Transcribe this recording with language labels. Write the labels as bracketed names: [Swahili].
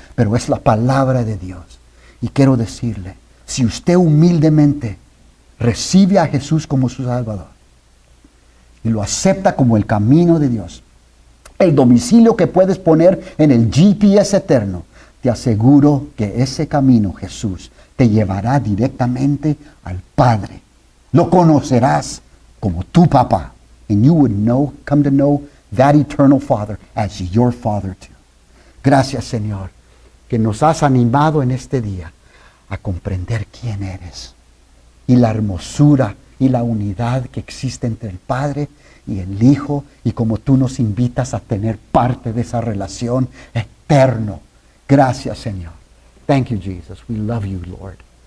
[Spanish] Pero es la palabra de Dios. Y quiero decirle, si usted humildemente recibe a Jesús como su Salvador y lo acepta como el camino de Dios, el domicilio que puedes poner en el GPS eterno, te aseguro que ese camino, Jesús, te llevará directamente al Padre. Lo conocerás como tu papá. [English] And you would come to know that eternal Father as your Father too. [Spanish] Gracias, Señor, que nos has animado en este día a comprender quién eres y la hermosura y la unidad que existe entre el Padre y el Hijo, y como tú nos invitas a tener parte de esa relación eterno. Gracias, Señor. [English] Thank you, Jesus. We love you, Lord.